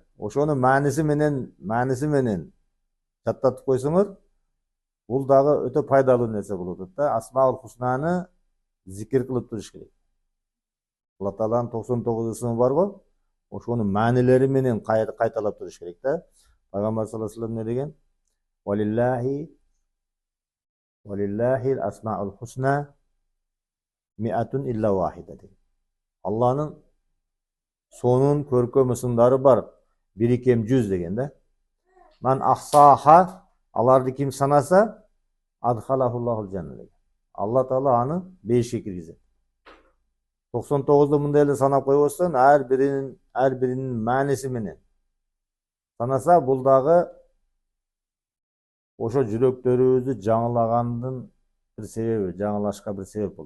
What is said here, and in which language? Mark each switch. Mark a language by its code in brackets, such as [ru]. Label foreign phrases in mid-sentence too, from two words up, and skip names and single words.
[ky] Ошону мааниси менен жаттатып койсоңор, бул дагы өтө пайдалуу нерсе болуп атат да. Асмаул Хуснаны зикир кылып туруш керек. Алла Тааланын 99 ысымы бар го. Ошону маанилери менен кайталап туруш керек да. Пайгамбар [ar] صلى الله عليه وسلم [ky] не деген? [ar] ولله أسماء الحسنى مائة إلا واحدة [ky] деген. Алланын сонун көркөм ысымдары бар, бири кем 100 деген да. [ar] من أحصاها, [ky] аларды ким санаса, [ar] أدخله الله الجنة [ky] деген. Алла Таала аны бейишке киргизет. 99'ду мындай эле санап койбостон, ар биринин мааниси менен санаса, бул дагы ошо жүрөктөрүбүздү жаңылагандын бир себеби, жаңылашка бир себеп болот.